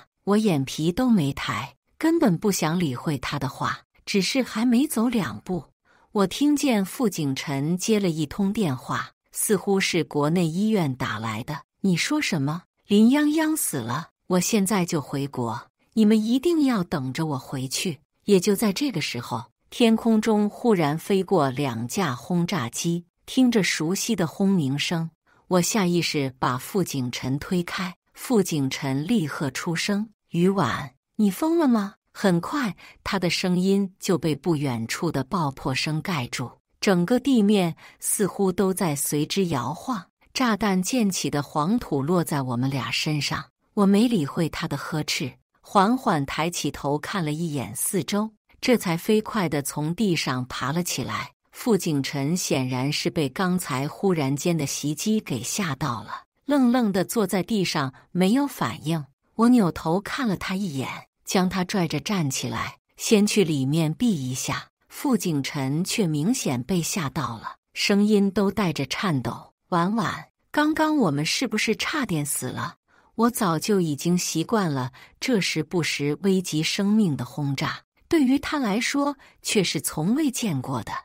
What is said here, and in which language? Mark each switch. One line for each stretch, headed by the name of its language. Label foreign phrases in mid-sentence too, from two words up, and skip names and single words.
Chinese: 我眼皮都沒抬，根本不想理會他的話，只是還沒走2步，我聽見傅景辰接了一通電話，似乎是國內醫院打來的。“你說什麼？林泱泱死了？我現在就回國，你們一定要等着我回去。” 也就在這個時候，天空中忽然飛過2架轟炸機， 聽着熟悉的轟鳴聲，我下意識把傅景辰推開。傅景辰立刻出聲：“於婉，你瘋了嗎？” 很快，他的聲音就被不遠處的爆破聲蓋住，整個地面似乎都在隨之搖晃。炸彈濺起的黃土落在我們倆身上，我沒理會他的呵斥，緩緩抬起頭看了一眼四周，這才飛快地從地上爬了起來。傅景辰顯然是被剛才忽然間的襲擊給嚇到了，愣愣地坐在地上沒有反應。我扭頭看了他一眼，將他拽着站起來，先去裡面避一下。傅景辰卻明顯被嚇到了，聲音都帶着顫抖：“婉婉，剛剛我們是不是差點死了？” 我早就已經習慣了這時不時危及生命的轟炸，對於他來說卻是從未見過的。